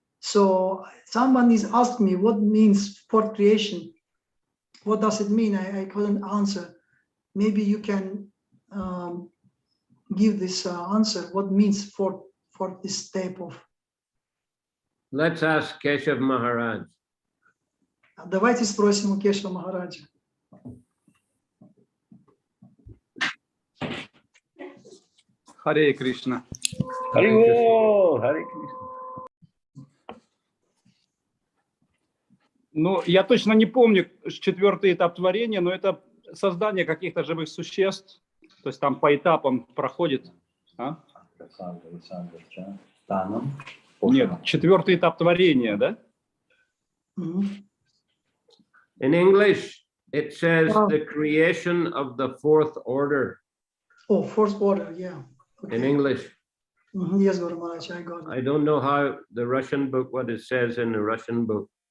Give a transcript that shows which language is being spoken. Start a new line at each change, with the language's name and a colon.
English: So someone is asking me what means fourth creation. What does it mean? I couldn't answer. Maybe you can give this answer. What means for this step of? Let's ask Keshav Maharaj.
Russian: Давайте спросим у Кешава Махараджа. Харе Кришна. Харе Кришна. Ну, я точно не помню четвертый этап творения, но это создание каких-то живых существ, то есть там по этапам проходит. А? Нет, четвертый этап творения, да?
English: In English, it says the creation of the fourth order. Oh, fourth order, yeah. Okay. In English. Yes, Guru Maharaj, I got it. I don't know how the Russian book, what it says in the Russian book.